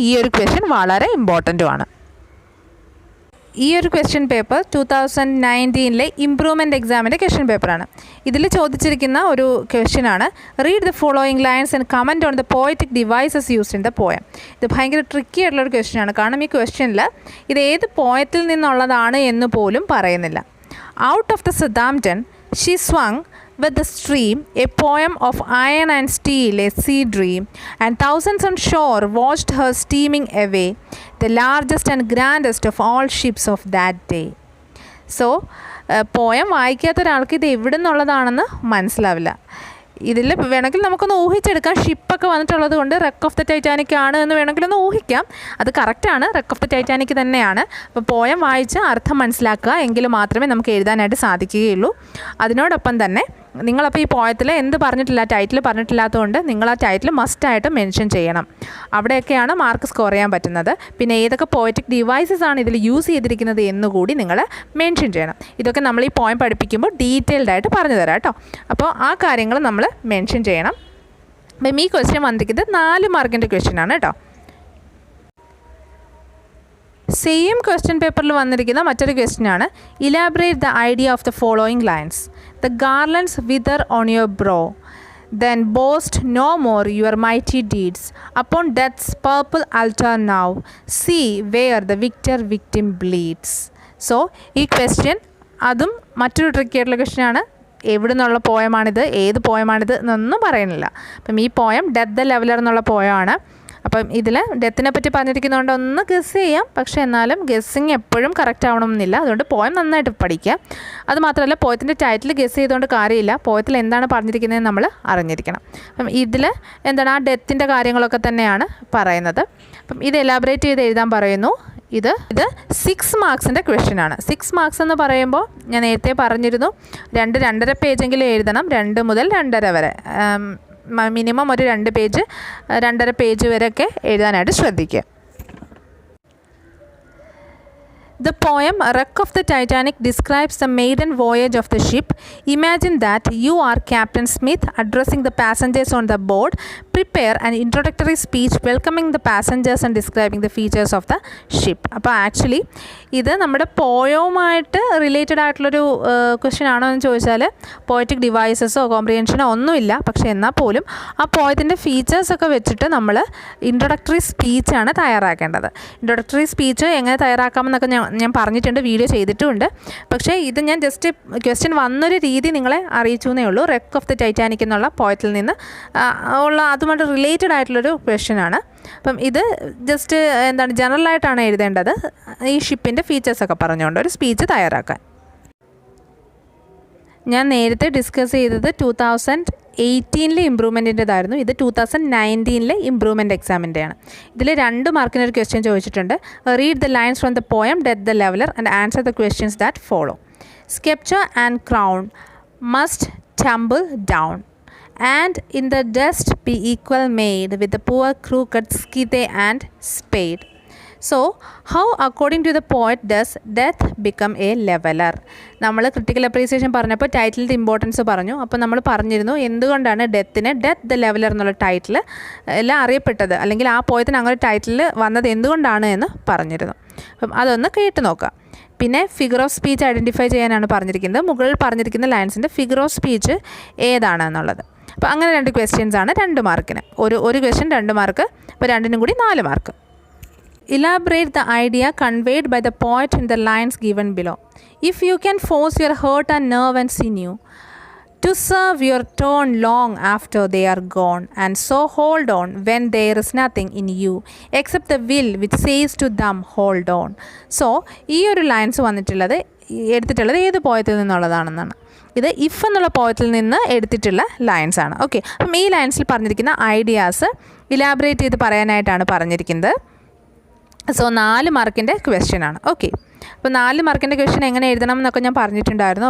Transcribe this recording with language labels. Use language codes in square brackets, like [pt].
[ml] ഈ ഒരു ക്വസ്റ്റ്യൻ വളരെ ഇമ്പോർട്ടൻറ്റുമാണ്. ഈ ഒരു ക്വസ്റ്റ്യൻ പേപ്പർ 2019 ഇംപ്രൂവ്മെൻറ്റ് എക്സാമിൻ്റെ ക്വസ്റ്റ്യൻ പേപ്പറാണ്. ഇതിൽ ചോദിച്ചിരിക്കുന്ന ഒരു ക്വസ്റ്റ്യനാണ് [en] Read the following lines and comment on the poetic devices used in the poem. [ml] ഇത് ഭയങ്കര ട്രിക്കി ആയിട്ടുള്ളൊരു ക്വസ്റ്റ്യനാണ്. കാരണം ഈ ക്വസ്റ്റ്യനിൽ ഇത് ഏത് പോയത്തിൽ നിന്നുള്ളതാണ് എന്ന് പോലും പറയുന്നില്ല. [en] Out of the Southampton she swung with the stream, a poem of iron and steel, a sea dream, and thousands on shore watched her steaming away, the largest and grandest of all ships of that day. [ml] So poem വായിക്കാത്ത ഒരാൾക്ക് ഇത് എവിടെ നിന്നുള്ളതാണെന്ന് മനസ്സിലാവില്ല. ഇതിൽ വേണമെങ്കിൽ നമുക്കൊന്ന് ഊഹിച്ചെടുക്കാം. ഷിപ്പൊക്കെ വന്നിട്ടുള്ളത് കൊണ്ട് റെക്ക് ഓഫ് ദ ടൈറ്റാനിക് ആണ് എന്ന് വേണമെങ്കിൽ ഒന്ന് ഊഹിക്കാം. അത് കറക്റ്റാണ്, റെക്ക് ഓഫ് ദ ടൈറ്റാനിക് തന്നെയാണ്. അപ്പോൾ പോയം വായിച്ച് അർത്ഥം മനസ്സിലാക്കുക, എങ്കിൽ മാത്രമേ നമുക്ക് എഴുതാനായിട്ട് സാധിക്കുകയുള്ളൂ. അതിനോടൊപ്പം തന്നെ നിങ്ങളപ്പോൾ ഈ പോയത്തിൽ എന്ത് പറഞ്ഞിട്ടില്ല, ടൈറ്റിൽ പറഞ്ഞിട്ടില്ലാത്തതുകൊണ്ട് നിങ്ങൾ ആ ടൈറ്റിൽ മസ്റ്റായിട്ട് മെൻഷൻ ചെയ്യണം. അവിടെയൊക്കെയാണ് മാർക്ക് സ്കോർ ചെയ്യാൻ പറ്റുന്നത്. പിന്നെ ഏതൊക്കെ പോയറ്റിക് ഡിവൈസസ് ആണ് ഇതിൽ യൂസ് ചെയ്തിരിക്കുന്നത് എന്നുകൂടി നിങ്ങൾ മെൻഷൻ ചെയ്യണം. ഇതൊക്കെ നമ്മൾ ഈ പോയം പഠിപ്പിക്കുമ്പോൾ ഡീറ്റെയിൽഡ് ആയിട്ട് പറഞ്ഞു തരാം കേട്ടോ. അപ്പോൾ ആ കാര്യങ്ങൾ നമ്മൾ മെൻഷൻ ചെയ്യണം. അപ്പം ഈ ക്വസ്റ്റ്യൻ വന്നിരിക്കുന്നത് 4 മാർക്കിൻ്റെ ക്വസ്റ്റ്യനാണ് കേട്ടോ. സെയിം ക്വസ്റ്റ്യൻ പേപ്പറിൽ വന്നിരിക്കുന്ന മറ്റൊരു ക്വസ്റ്റ്യനാണ് [en] Elaborate the idea of the following lines. The garlands wither on your brow, then boast no more your mighty deeds. Upon death's purple altar now, see where the victim bleeds. [ml] So ഈ question അതും മറ്റൊരു tricky ആയിട്ടുള്ള ക്വസ്റ്റ്യനാണ്. എവിടെ നിന്നുള്ള പോയമാണിത്, ഏത് പോയമാണിത് എന്നൊന്നും പറയുന്നില്ല. അപ്പം ഈ പോയം ഡെത്ത് ദ ലെവലർ എന്നുള്ള പോയമാണ്. അപ്പം ഇതിൽ ഡെത്തിനെ പറ്റി പറഞ്ഞിരിക്കുന്നതുകൊണ്ട് ഒന്ന് ഗസ് ചെയ്യാം, പക്ഷേ എന്നാലും ഗസ്സിങ് എപ്പോഴും കറക്റ്റ് ആവണമെന്നില്ല. അതുകൊണ്ട് പോയം നന്നായിട്ട് പഠിക്കുക. അതുമാത്രമല്ല പോയത്തിൻ്റെ ടൈറ്റിൽ ഗസ് ചെയ്തുകൊണ്ട് കാര്യമില്ല, പോയത്തിൽ എന്താണ് പറഞ്ഞിരിക്കുന്നതെന്ന് നമ്മൾ അറിഞ്ഞിരിക്കണം. അപ്പം ഇതിൽ എന്താണ് ആ ഡെത്തിൻ്റെ കാര്യങ്ങളൊക്കെ തന്നെയാണ് പറയുന്നത്. അപ്പം ഇത് എലാബറേറ്റ് ചെയ്ത് എഴുതാൻ പറയുന്നു. ഇത് 6 മാർക്സിൻ്റെ ക്വസ്റ്റ്യനാണ്. 6 മാർക്സ് എന്ന് പറയുമ്പോൾ ഞാൻ നേരത്തെ പറഞ്ഞിരുന്നു 2.5 പേജെങ്കിലും എഴുതണം. 2 മുതൽ 2.5 വരെ, മിനിമം ഒരു 2 പേജ് 2.5 പേജ് വരെയൊക്കെ എഴുതാനായിട്ട് ശ്രദ്ധിക്കുക. [en] The poem Wreck of the Titanic describes the maiden voyage of the ship. Imagine that you are Captain Smith addressing the passengers on the board. Prepare an introductory speech welcoming the passengers and describing the features of the ship. [ml] അപ്പോൾ actually ഇത് നമ്മുടെ പോയവുമായിട്ട് related ആയിട്ടുള്ളൊരു question ആണോ എന്ന് ചോദിച്ചാൽ poetic ഡിവൈസസോ കോംപ്രിഹെൻഷനോ ഒന്നുമില്ല. പക്ഷേ എന്നാൽ പോലും ആ പോയത്തിൻ്റെ ഫീച്ചേഴ്സൊക്കെ വെച്ചിട്ട് നമ്മൾ ഇൻട്രൊഡക്ടറി സ്പീച്ചാണ് തയ്യാറാക്കേണ്ടത്. ഇൻട്രൊഡക്ടറി സ്പീച്ച് എങ്ങനെ തയ്യാറാക്കാമെന്നൊക്കെ ഞാൻ പറഞ്ഞിട്ടുണ്ട്, വീഡിയോ ചെയ്തിട്ടുമുണ്ട്. പക്ഷേ ഇത് ഞാൻ ജസ്റ്റ് ക്വസ്റ്റ്യൻ വന്നൊരു രീതി നിങ്ങളെ അറിയിച്ചു എന്നേ ഉള്ളൂ. റെക്ക് ഓഫ് ദി ടൈറ്റാനിക് എന്നുള്ള പോയത്തിൽ നിന്ന് ഉള്ള അതുമായിട്ട് റിലേറ്റഡ് ആയിട്ടുള്ളൊരു ക്വസ്റ്റ്യനാണ്. അപ്പം ഇത് ജസ്റ്റ് എന്താണ് ജനറലായിട്ടാണ് എഴുതേണ്ടത്, ഈ ഷിപ്പിൻ്റെ ഫീച്ചേഴ്സൊക്കെ പറഞ്ഞുകൊണ്ട് ഒരു സ്പീച്ച് തയ്യാറാക്കാൻ. ഞാൻ നേരത്തെ ഡിസ്കസ് ചെയ്തത് 2018 ഇമ്പ്രൂവ്മെൻറ്റിൻ്റെതായിരുന്നു. ഇത് 2019 ഇമ്പ്രൂവ്മെൻറ്റ് എക്സാമിൻ്റെയാണ്. ഇതിൽ 2 മാർക്കിനൊരു ക്വസ്റ്റ്യൻ ചോദിച്ചിട്ടുണ്ട്. [en] Read the lines from the poem death the leveller and answer the questions that follow. Sceptre and crown must tumble down and in the dust be equal made with the poor crooked scythe and spade. So how according to the poet does death become a leveler? [ml] നമ്മൾ critical appreciation പറഞ്ഞപ്പോൾ ടൈറ്റിലിൻ്റെ importance പറഞ്ഞു. അപ്പോൾ നമ്മൾ പറഞ്ഞിരുന്നു എന്തുകൊണ്ടാണ് death the leveller എന്നുള്ള title എല്ലാം അറിയപ്പെട്ടത്, അല്ലെങ്കിൽ ആ പോയത്തിന് അങ്ങനെ ടൈറ്റിൽ വന്നത് എന്തുകൊണ്ടാണ് എന്ന് പറഞ്ഞിരുന്നു. അപ്പം അതൊന്ന് കേട്ട് നോക്കാം. പിന്നെ ഫിഗർ ഓഫ് സ്പീച്ച് ഐഡൻറ്റിഫൈ ചെയ്യാനാണ് പറഞ്ഞിരിക്കുന്നത്. മുകളിൽ പറഞ്ഞിരിക്കുന്ന ലൈൻസിൻ്റെ ഫിഗർ ഓഫ് സ്പീച്ച് ഏതാണ് എന്നുള്ളത്. അപ്പോൾ അങ്ങനെ 2 ക്വസ്റ്റ്യൻസ് ആണ് 2 മാർക്കിന്. ഒരു ക്വസ്റ്റ്യൻ 2 മാർക്ക്, അപ്പോൾ 2നും കൂടി 4 mark. [en] Elaborate the idea conveyed by the poet in the lines given below. If you can force your heart and nerve and sinew to serve your turn long after they are gone, and so hold on when there is nothing in you except the will which says to them hold on. [ml] So ഈ ഒരു lines എടുത്തിട്ടുള്ളത് ഏത് പോയത്തിൽ നിന്നുള്ളതാണെന്നാണ്. ഇത് if എന്നുള്ള പോയത്തിൽ നിന്ന് എടുത്തിട്ടുള്ള lines ആണ്. Okay, അപ്പം ഈ ലൈൻസിൽ പറഞ്ഞിരിക്കുന്ന ഐഡിയാസ് ഇലാബറേറ്റ് ചെയ്ത് പറയാനായിട്ടാണ് പറഞ്ഞിരിക്കുന്നത്. സോ 4 മാർക്കിൻ്റെ ക്വസ്റ്റ്യൻ ആണ്. ഓക്കെ, അപ്പോൾ 4 മാർക്കിൻ്റെ ക്വസ്റ്റ്യൻ എങ്ങനെ എഴുതണം എന്നൊക്കെ ഞാൻ പറഞ്ഞിട്ടുണ്ടായിരുന്നു.